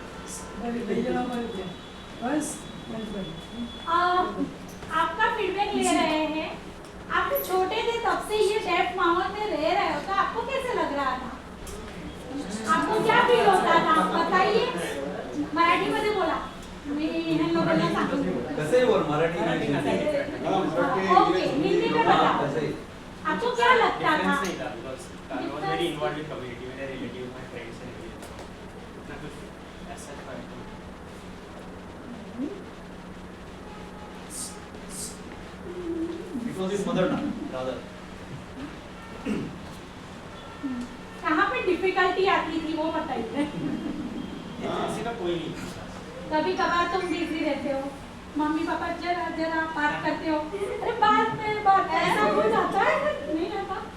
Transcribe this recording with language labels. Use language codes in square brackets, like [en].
[hi] बस गणपति आपका फीडबैक ले रहे हैं। आप छोटे थे तब से ये डेफ माहौल में रह रहे हो, तो आपको कैसे लग रहा था? आपको क्या फील होता था बताइए। [mr] मराठीमध्ये बोला, मी ह्या लोकांना सांगते। कसंही बोल मराठी नाही [hi] ओके, हिंदी में बताओ। [mr] कसंही [hi] आपको क्या लगता था? [en] Difference [hi] नहीं था [en] because I was very involved with community, with my relatives, my friends and everything. [hi] इतना कुछ ऐसा था नहीं। [en] It was his mother tongue, rather. [hi] कहाँ पे डिफिकल्टी आती थी वो बताइए। किसी का कोई नहीं था। कभी कभार तुम बिजी रहते हो, मम्मी पापा जरा जरा बात करते हो, अरे बाद में बात, ऐसा हो जाता है नहीं रहता?